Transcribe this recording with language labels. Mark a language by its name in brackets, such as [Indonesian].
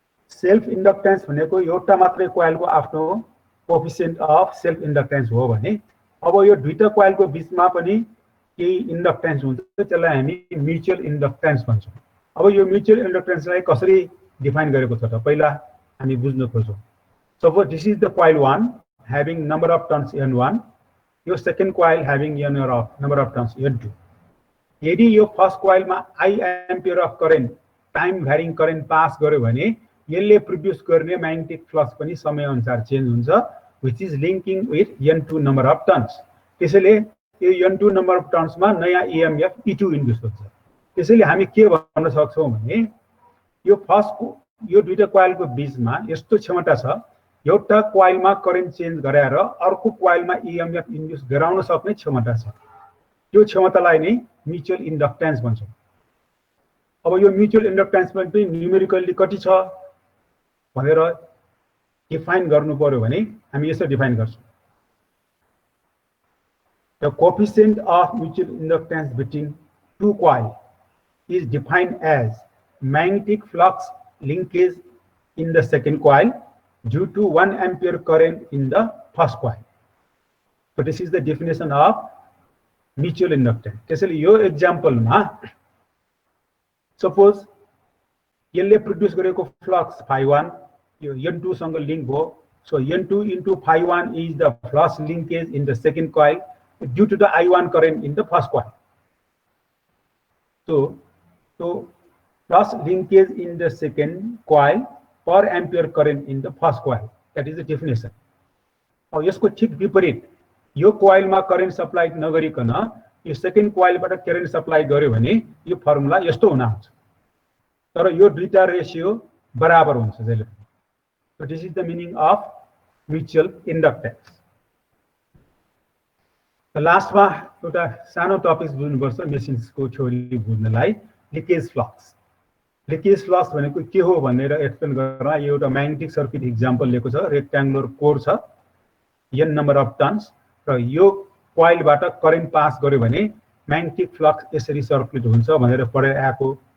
[Nepali] Self inductance भनेको एउटा मात्रै कोइलको आफ्नो कोएफिसिएन्ट अफ सेल्फ इन्डक्टेन्स हो भने अब यो दुईटा कोइलको बिचमा पनि केही इन्डक्टेन्स हुन्छ, त्यसलाई हामी म्युचुअल इन्डक्टेन्स भन्छौँ। अब यो म्युचुअल इन्डक्टेन्सलाई कसरी डिफाइन गरेको छ त पहिला हामी बुझ्न खोज्छौँ। [English] suppose this is the coil 1 having number of turns n1, [Nepali] यो second coil [English] having number of turns n2। [Nepali] यदि यो first कोइलमा I ampere of current time भ्यारिङ current pass गर्यो भने यसले प्रोड्युस गर्ने म्याग्नेटिक फ्लक्स पनि समय अनुसार चेन्ज हुन्छ, [English] which is linking with n2 number of turns। [Nepali] त्यसैले यो n2 [English] number of turns [Nepali] मा नयाँ EMF E2 इन्ड्युस हुन्छ। त्यसैले हामी के भन्न सक्छौँ भने यो फर्स्ट यो दुईटा कोइलको बीचमा यस्तो क्षमता छ, एउटा कोइलमा करेन्ट चेन्ज गराएर अर्को कोइलमा EMF इन्ड्युस गराउन सक्ने क्षमता छ। त्यो क्षमतालाई नै म्युचुअल इन्डक्टेन्स भन्छौँ। अब यो म्युचुअल इन्डक्टेन्स पनि न्युमेरिकल्ली कति छ भनेर डिफाइन गर्नु पर्यो भने हामी यसरी डिफाइन गर्छौँ। [English] The coefficient of mutual inductance between two coils is defined as magnetic flux linkage in the second coil due to 1 ampere current in the first coil। So this is the definition of mutual inductance। [Nepali] त्यसैले यो एक्जाम्पलमा suppose यसले produce गरेको flux phi1 यो n2 सँग link हो। [English] So n2 into phi1 is the flux linkage in the second coil due to the I1 current in the first coil। So flux linkage in the second coil per ampere current in the first coil, that is the definition। [Nepali] अब यसको ठीक विपरीत यो कोइलमा current supply नगरिकन यो second कोइलबाट current supply गर्यो भने यो फर्मुला यस्तो हुन आउँछ, तर यो दुईटा रेशियो बराबर हुन्छ जहिले पनि। [English] So this is the meaning of mutual inductance। [Nepali] लास्टमा एउटा सानो टपिक बुझ्नुपर्छ मेसिन्सको theory बुझ्नलाई, leakage flux. Leakage flux भनेको के हो भनेर एक्सप्लेन गर्न यो एउटा म्याग्नेटिक सर्किट इक्जाम्पल लिएको छ। रेक्ट्याङ्गुलर कोर छ, n नम्बर अफ टर्न्स, र यो कोइलबाट करेन्ट पास गर्यो भने म्याग्नेटिक फ्लक्स यसरी सर्कुलेट हुन्छ भनेर पढेर आएको।